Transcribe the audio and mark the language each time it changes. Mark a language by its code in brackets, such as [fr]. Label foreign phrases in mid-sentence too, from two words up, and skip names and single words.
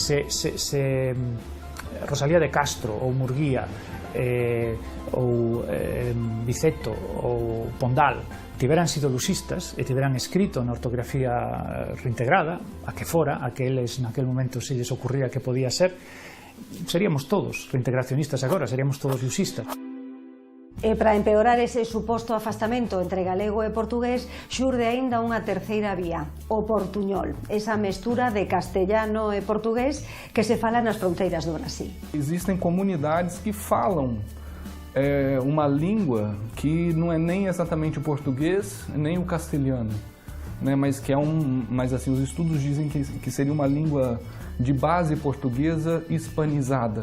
[gl] Rosalía de Castro ou Murguía ou Biceto ou Pondal tiveran sido lusistas e tiveran escrito na ortografía reintegrada, a que fora, a que eles naquel momento se lles ocurría que podía ser, seríamos todos reintegracionistas agora, seríamos todos lusistas. E para empeorar ese suposto afastamento entre galego e portugués, xurde aínda unha terceira vía, o portuñol, esa mestura de castellano e portugués que se fala nas fronteiras do Brasil. [pt] Existem comunidades que falam uma língua que não é nem exatamente o português, nem o castelhano, né? Mas que mas assim, os estudos dizem que seria uma língua de base portuguesa hispanizada.